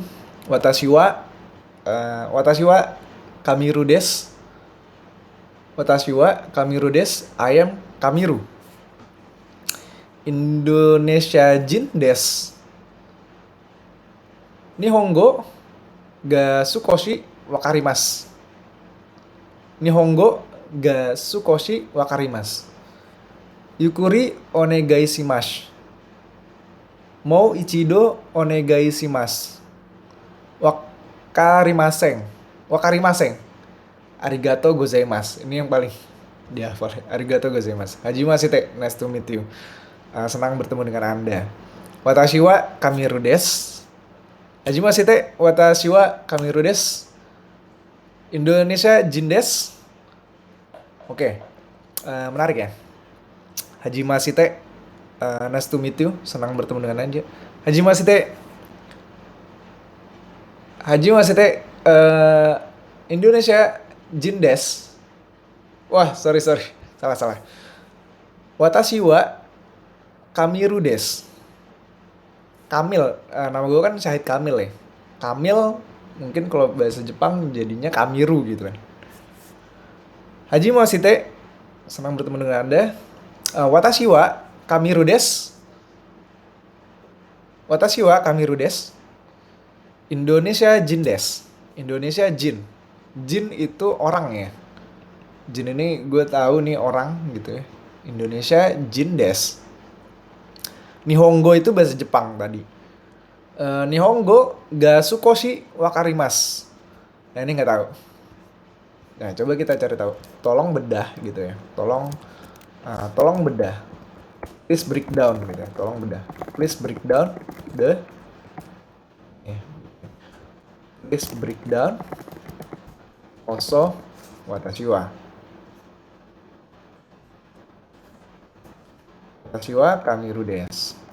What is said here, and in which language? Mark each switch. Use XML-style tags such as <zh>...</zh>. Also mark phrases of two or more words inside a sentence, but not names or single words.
<ja>私はカミルです. 私はカミルです.</ja> <en>I am Kamiru.</en> <ja>インドネシア人です. 日本語が少しわかります. 日本語が少しわかります. ゆっくりお願いします。もう一度お願いします. わかりません。ありがとうございます.</ja> <id>Ini yang paling dihafal.</id> <ja>ありがとうございます. はじめまして,</ja> <en>nice to meet you.</en> <id>Senang bertemu dengan Anda.</id> <ja>私はカミルです。はじめまして、私はカミルです. インドネシア人です.</ja> <id>Oke. Menarik ya.</id> <ja>はじめまして,</ja> <en>nice to meet you.</en> <id>Senang bertemu dengan Anda.</id> <ja>はじめまして、インドネシア人です.</ja> <id>Wah, sorry. Salah.</id> <ja>私はカミルです.</ja> <id>Kamil, nama gue kan Syahid Kamil ya. Kamil mungkin kalau bahasa Jepang jadinya Kamiru gitu kan.</id> <ja>はじめまして,</ja> <id>senang bertemu dengan Anda.</id> <ja>私はカミルです。私はカミルです. インドネシア人です. インドネシア人.</ja> <id>Jin itu orang ya. Jin ini gue tahu nih orang gitu ya.</id> <ja>インドネシア人です.</ja> <id>Nihongo itu bahasa Jepang tadi.</id> <ja>日本語が少しわかります.</ja> <id>Nah ini nggak tahu. Nah coba kita cari tahu. Tolong bedah gitu ya. Tolong bedah.</id> <en>Please break down</en> <id>gitu ya. Tolong bedah.</id> <en>Please break down the. Please break down.</en> <ja>Also watashi wa. 私はカミルです.</ja>